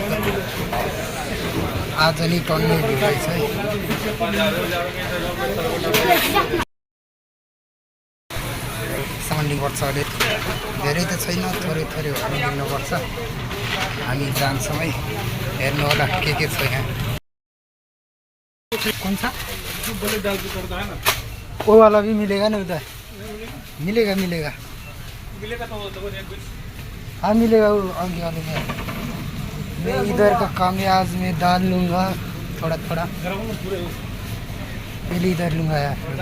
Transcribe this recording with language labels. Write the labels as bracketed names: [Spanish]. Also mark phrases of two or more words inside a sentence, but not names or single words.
[Nepali] आज नि टन्नै भिड रहेछ है। सामान लिनुपर्छ अलिक, धेरै त छैन, थोरै थोरै भएर लिनुपर्छ। हामी जान्छौँ है। हेर्नु होला के छ यहाँ। [Hindi] कौन सा वो वाला भी मिलेगा ना उधर? मिलेगा हाँ मिलेगा। वो आगे वाले में मैं इधर का काम है। आज मैं दाल लूँगा थोड़ा पहले इधर लूँगा यार।